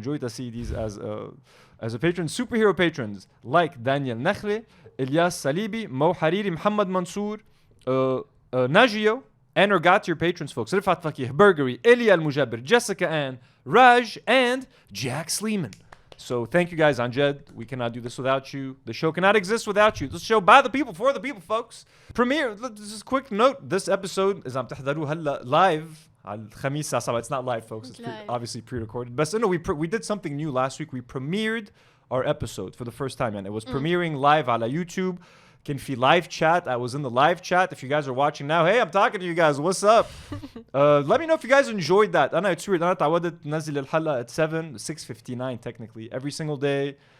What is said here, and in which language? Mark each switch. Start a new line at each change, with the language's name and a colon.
English: Joy Tassidis as a patron. Superhero patrons like Daniel Nakhli, Ilyas Salibi, Mo Hariri, Muhammad Mansour, Najio, and our got your patrons, folks. Rifat Fakih, Burgery, Elia Al-Mujabir, Jessica Ann, Raj, and Jack Sleeman. So thank you guys, Anjed. We cannot do this without you. The show cannot exist without you. This show by the people, for the people, folks. Premiere, just a quick note.
Arabic: This episode is عم تحضروه هلا live على الخميس الساعة 7.
English: It's not live, folks. It's obviously pre-recorded. But no, we did something new last week. We premiered our episode for the first time, and it was premiering live على YouTube. Can في live chat. I was in the live chat. If you guys are watching now, hey, I'm talking to you guys. What's up? Let me know if you guys enjoyed that. It's weird. أنا تعودت ننزل الحلقة at 6:59 technically every single day.